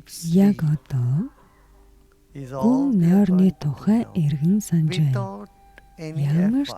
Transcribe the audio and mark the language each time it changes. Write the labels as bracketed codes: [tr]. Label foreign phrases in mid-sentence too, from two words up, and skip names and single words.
[mn] Яг [en] sleep [mn] одоо [en] is [mn] гүн [en] all we are [mn] нойрны [en] going to [mn] тухай [en] do now, [mn] эргэн санаж байна. [en] without any [mn] Ямар [en] effort.